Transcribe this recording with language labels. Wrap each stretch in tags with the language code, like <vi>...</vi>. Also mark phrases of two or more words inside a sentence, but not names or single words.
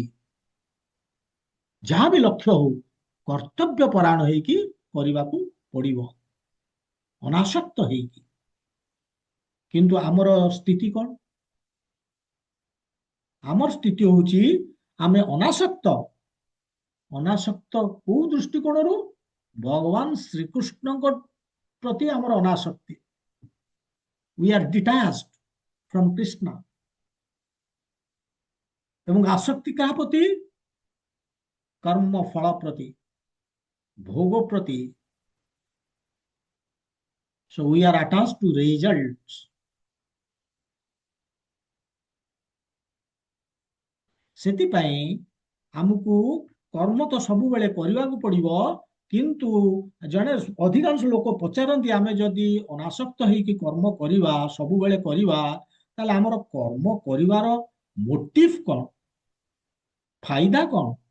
<or>ଯାହା ବି ଲକ୍ଷ୍ୟ ହଉ କର୍ତ୍ତବ୍ୟ ପରାୟଣ ହେଇକି କରିବାକୁ ପଡିବ ଅନାସକ୍ତ ହେଇକି। କିନ୍ତୁ ଆମର ସ୍ଥିତି କଣ? ଆମର ସ୍ଥିତି ହଉଛି ଆମେ ଅନାସକ୍ତ। ଅନାସକ୍ତ କୋଉ ଦୃଷ୍ଟିକୋଣରୁ? ଭଗବାନ ଶ୍ରୀକୃଷ୍ଣଙ୍କ ପ୍ରତି ଆମର ଅନାସକ୍ତି।</or> <en>we are detached from Krishna।</en> <or>ଏବଂ ଆସକ୍ତି କାହା ପ୍ରତି? କର୍ମ ଫଳ ପ୍ରତି, ଭୋଗ ପ୍ରତି।</or> <en>so we are attached to results।</en> <or>ସେଥିପାଇଁ ଆମକୁ କର୍ମ ତ ସବୁବେଳେ କରିବାକୁ ପଡିବ କିନ୍ତୁ ଜଣେ ଅଧିକାଂଶ ଲୋକ ପଚାରନ୍ତି ଆମେ ଯଦି ଅନାସକ୍ତ ହେଇକି କର୍ମ କରିବା ସବୁବେଳେ କରିବା ତାହେଲେ ଆମର କର୍ମ କରିବାର ମୋଟିଭ କଣ, ଫାଇଦା କଣ?</or>